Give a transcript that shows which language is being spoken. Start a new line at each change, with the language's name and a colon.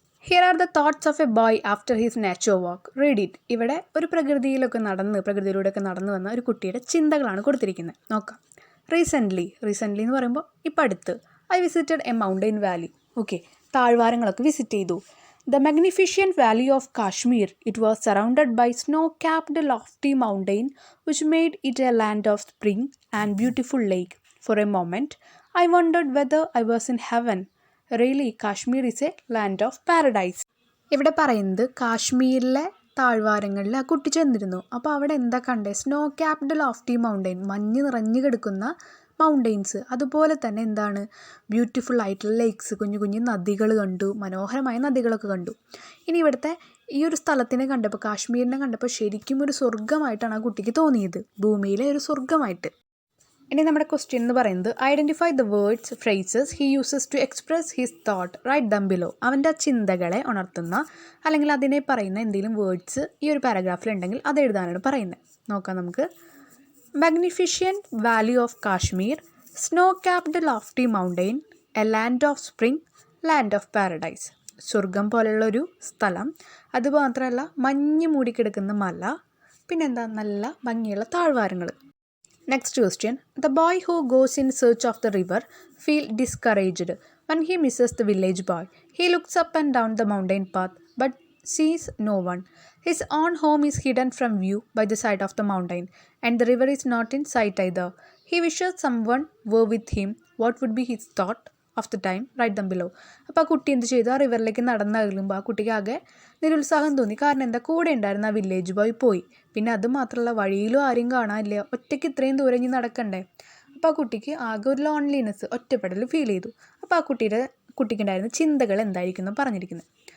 English: Here are the thoughts of a boy after his nature walk, read it.
Malayalam: ഇവിടെ ഒരു പ്രകൃതിയിലൂടെയൊക്കെ നടന്നു വന്ന ഒരു കുട്ടിയുടെ ചിന്തകളാണ് കൊടുത്തിരിക്കുന്നത്. നോക്കാം. റീസെൻ്റ്ലി എന്ന് പറയുമ്പോൾ ഇപ്പം അടുത്ത്.
English: I visited a mountain valley,
Malayalam: okay, താഴ്വാരങ്ങളൊക്കെ visit ചെയ്തു.
English: The magnificent valley of Kashmir, it was surrounded by snow-capped lofty mountain which made it a land of spring and beautiful lake. For a moment, I wondered whether I was in heaven. Really, Kashmir is a land of paradise.
Malayalam: ഇവിടെ പറയുന്നത് കാശ്മീരിലെ താഴ്വാരങ്ങളിൽ ആ കുട്ടി ചെന്നിരുന്നു. അപ്പോൾ അവിടെ എന്താ കണ്ടേ?
English: snow capped lofty mountain,
Malayalam: മഞ്ഞ് നിറഞ്ഞു കിടക്കുന്ന
English: Mountains.
Malayalam: അതുപോലെ തന്നെ എന്താണ്? ബ്യൂട്ടിഫുൾ ആയിട്ടുള്ള ലേക്സ്, കുഞ്ഞു കുഞ്ഞു നദികൾ കണ്ടു, മനോഹരമായ നദികളൊക്കെ കണ്ടു. ഇനി ഇവിടുത്തെ ഈ ഒരു സ്ഥലത്തിനെ കണ്ടപ്പോൾ, കാശ്മീരിനെ കണ്ടപ്പോൾ ശരിക്കും ഒരു സ്വർഗ്ഗമായിട്ടാണ് ആ കുട്ടിക്ക് തോന്നിയത്, ഭൂമിയിലെ ഒരു സ്വർഗ്ഗമായിട്ട്. ഇനി നമ്മുടെ ക്വസ്റ്റ്യൻ എന്ന് പറയുന്നത്,
English: Identify the words phrases he uses to express his thought, write them below.
Malayalam: അവൻ്റെ ചിന്തകളെ ഉണർത്തുന്ന അല്ലെങ്കിൽ അതിനെ പറയുന്ന എന്തെങ്കിലും വേർഡ്സ് ഈ ഒരു പാരഗ്രാഫിലുണ്ടെങ്കിൽ അത് എഴുതാനാണ് പറയുന്നത്. നോക്കാം നമുക്ക്.
English: Magnificent Valley of Kashmir, snow-capped lofty mountain, a land of spring, land of paradise.
Malayalam: സ്വർഗം പോലുള്ളൊരു സ്ഥലം, അതുമാത്രമല്ല മഞ്ഞ് മൂടിക്കിടക്കുന്ന മല, പിന്നെന്താ? നല്ല ഭംഗിയുള്ള താഴ്വാരങ്ങൾ.
English: Next question. The boy who goes in search of the river feel discouraged when he misses the village boy. He looks up and down the mountain path but sees no one. His own home is hidden from view by the side of the mountain, and the river is not in sight either. He wishes someone were with him. What would be his thought of the time? Write them below.
Malayalam: അപ്പോൾ ആ കുട്ടി എന്ത് ചെയ്തു? ആ റിവറിലേക്ക് നടന്നകലുമ്പോൾ ആ കുട്ടിക്ക് ആകെ നിരുത്സാഹം തോന്നി. കാരണം എന്താ? കൂടെ ഉണ്ടായിരുന്ന ആ വില്ലേജ് ബോയ് പോയി. പിന്നെ അത് മാത്രമല്ല, വഴിയിലും ആരും കാണാനില്ല, ഒറ്റയ്ക്ക് ഇത്രയും ദൂരം ഇനി നടക്കണ്ടേ. അപ്പോൾ ആ കുട്ടിക്ക് ആകെ ഒരു ലോൺലിനെസ്, ഒറ്റപ്പെടൽ ഫീൽ ചെയ്തു. അപ്പോൾ ആ കുട്ടിക്കുണ്ടായിരുന്ന ചിന്തകൾ എന്തായിരിക്കുന്നു പറഞ്ഞിരിക്കുന്നത്.